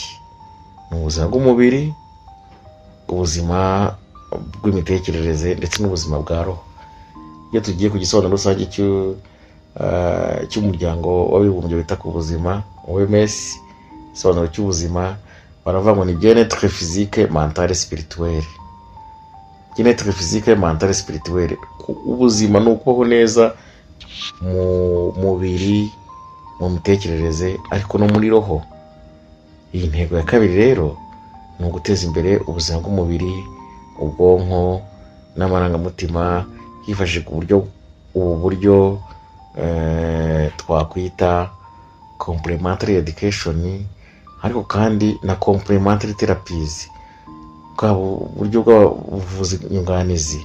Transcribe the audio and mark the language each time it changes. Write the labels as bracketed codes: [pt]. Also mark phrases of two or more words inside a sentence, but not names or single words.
[rw] Ni ubuzima bw'umubiri, ubuzima bw'imitekerereze ndetse n'ubuzima bwa roho. Iyo tugiye ku gisobanuro rusange cy'umuryango w'abibumbye wita ku buzima OMS, igisobanuro cy'ubuzima baravuga ngo ni [fr] bien-être physique, mental, spirituel. Bien-être physique, mental, spirituel. [rw] Ubuzima ni ukubaho neza mu mubiri, mu mitekerereze, ariko no muri roho. Iyi ntego ya kabiri rero ni uguteza imbere ubuzima bw'umubiri, ubwonko n'amarangamutima hifashishijwe ubu buryo twakwita [en] complementary education, [rw] ariko kandi na [en] complementary therapies, [rw] bwa buryo bw'ubuvuzi nyunganizi.